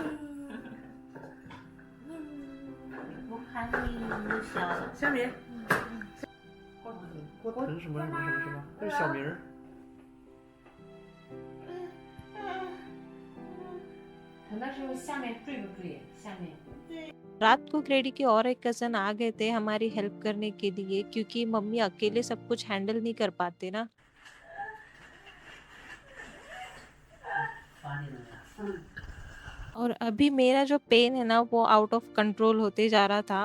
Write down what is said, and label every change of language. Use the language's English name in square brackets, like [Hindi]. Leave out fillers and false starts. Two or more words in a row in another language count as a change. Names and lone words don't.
[Chinese] 我看你笑。小米。这是什么什么什么什么？这是小名儿。看到时候下面坠不坠？下面。 [Hindi] रात को क्रेडी के और एक कज़न आ गए थे हमारी हेल्प करने के लिए, क्योंकि मम्मी अकेले सब कुछ हैंडल नहीं कर पाते ना। और अभी मेरा जो पेन है ना वो [English] out of control [Hindi] होते जा रहा था।